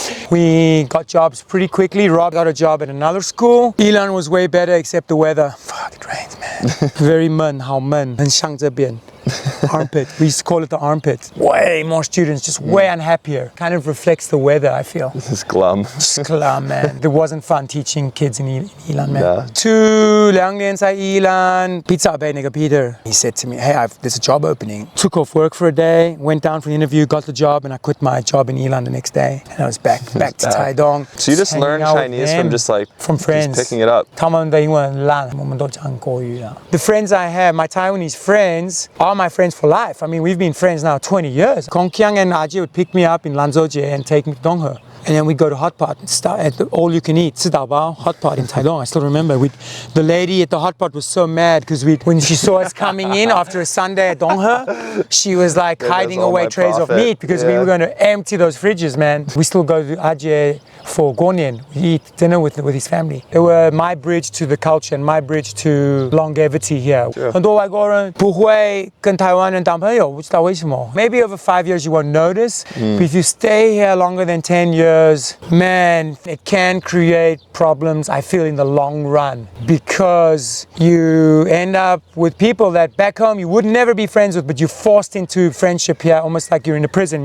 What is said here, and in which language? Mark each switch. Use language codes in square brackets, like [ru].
[en] We got jobs pretty quickly. Rob got a job at another school. Ilan was way better, except the weather. Fuck, it rains, man. Very [zh] 闷，好闷，很像这边。 [en] Armpit. We used to call it the armpit. Way more students, just way unhappier. Kind of reflects the weather, I feel. It's glum. Just glum, man. It wasn't fun teaching kids in Ilan, man. Yeah. 2年在Ilan, pizza bay nigga Peter. He said to me, hey, there's a job opening. Took off work for a day, went down for the interview, got the job, and I quit my job in Ilan the next day. And I was back to Taidong. So you just learned Chinese from just like from friends, just picking it up. [zh] 他们的英文很烂，我们都讲国语啊。 [en] The friends I have, my Taiwanese friends, are my friends for life. I mean, we've been friends now 20 years. Kong Kiang and Aji would pick me up in Lanzhou and take me to Donghe. And then we'd go to Hot Pot and start at the all-you-can-eat, [zh] 吃到饱 [en] Hot Pot in Taidong. I still remember. The lady at the Hot Pot was so mad because when she saw us coming in after a Sunday at Donghe, she was like hiding away trays of meat because we were going to empty those fridges, man. We still go to Aji for Guonian. We eat dinner with his family. They were my bridge to the culture and my bridge to longevity here. [zh] 很多外国人不会跟台湾人当朋友，不知道为什么。 [en] Maybe over 5 years you won't notice, but if you stay here longer than 10 years, man, it can create problems, I feel, in the long run, because you end up with people that back home you would never be friends with, but you're forced into friendship here, almost like you're in a prison.